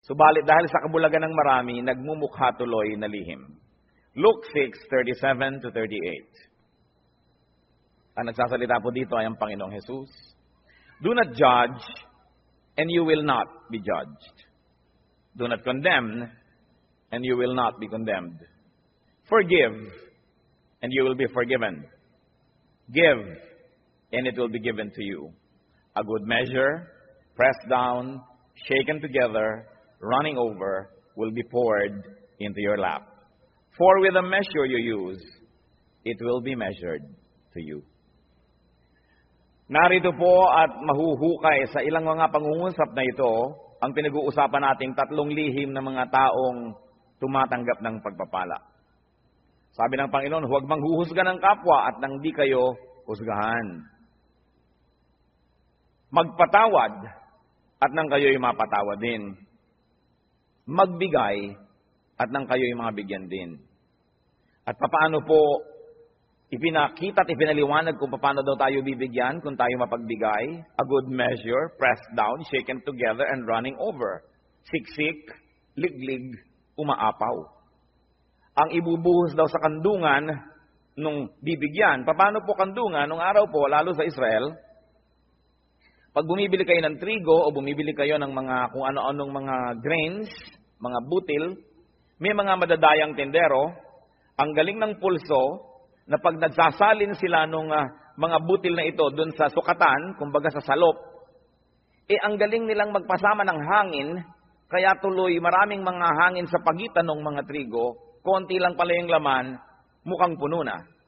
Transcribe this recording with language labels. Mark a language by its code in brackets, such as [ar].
[tl] Subalit dahil sa kabulagan ng marami, nagmumukha tuloy na lihim. [en] Luke 6:37 to 38. [tl] Ang nagsasalita po dito ay ang Panginoong Jesus. [en] Do not judge, and you will not be judged. Do not condemn, and you will not be condemned. Forgive, and you will be forgiven. Give, and it will be given to you. A good measure, pressed down, shaken together, running over, will be poured into your lap. For with the measure you use, it will be measured to you. [tl] Narito po at mahuhukay sa ilang mga pangungusap na ito, ang pinag-uusapan nating tatlong lihim ng mga taong tumatanggap ng pagpapala. Sabi ng Panginoon, huwag manghuhusga ng kapwa at nang di kayo husgahan. Magpatawad at nang kayo'y mapatawad din. Magbigay at nang kayo'y mabigyan din. At paano po ipinakita at ipinaliwanag kung paano daw tayo bibigyan kung tayo mapagbigay? [en] A good measure, pressed down, shaken together, and running over. [tl] Siksik, liglig, umaapaw. Ang ibubuhos daw sa kandungan nung bibigyan. Paano po kandungan? Nung araw po, lalo sa Israel, pag bumibili kayo ng trigo o bumibili kayo ng mga kung ano-anong mga grains, mga butil, may mga madadayang tendero, ang galing ng pulso, na pag nagsasalin sila nung mga butil na ito dun sa sukatan, kumbaga sa salop, ang galing nilang magpasama ng hangin, kaya tuloy maraming mga hangin sa pagitan ng mga trigo, konti lang pala yung laman, mukhang puno na.